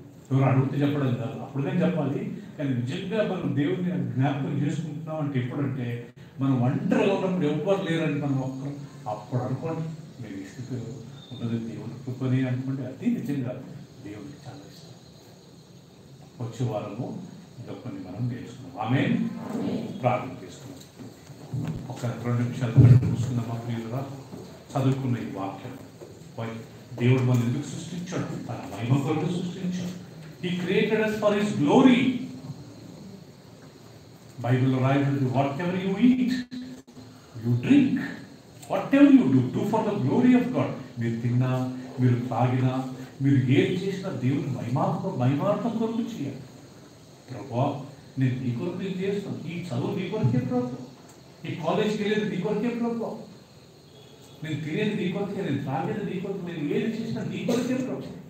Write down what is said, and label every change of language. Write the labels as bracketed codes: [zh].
[te] ఎవరు అడిగితే చెప్పడం కాదు, అప్పుడునే చెప్పాలి. కానీ నిజంగా మనం దేవుడిని జ్ఞాపకం చేసుకుంటున్నాం అంటే ఎప్పుడంటే మనం ఒంటరిగా ఉన్నప్పుడు ఎవ్వరు లేరంటే మనం ఒక్కరు అప్పుడు అనుకోండి, మీరు ఈ స్థితిలో ఉన్నది దేవుడి కృపని అనుకోండి, అది నిజంగా దేవుడికి చాలా ఇష్టం. వచ్చే వారము ఇంకా కొన్ని మనం నేర్చుకున్నాం. ఆమేన్. ప్రార్థన చేసుకున్నాం. ఒక 2 నిమిషాలు చూసుకుందాం. మా ప్రియులుగా చదువుకున్న ఈ వాక్యం, దేవుడు మనం ఎందుకు సృష్టించాడు? తన మహిమ కొరకు సృష్టించాడు. [en] He created us for His glory. Bible [te] రాయబడింది, [en] whatever you eat, you drink, whatever you do for the glory of God. [te] మీరు తిన్నా, మీరు తాగినా, మీరు ఏం చేసినా దేవుని మహిమార్థం కొరకు చేయాలి. ప్రభువా నేను నీ కొరకు నేను చేస్తాను, ఈ చదువు నీ కొరకే ప్రభు, ఈ కాలేజ్కి వెళ్ళేది నీ కొరకే ప్రభు, నేను తినేది నీ కొరకే, నేను తాగేది నీ కొరకు, నేను ఏది చేసినా నీ కొరకే ప్రభు.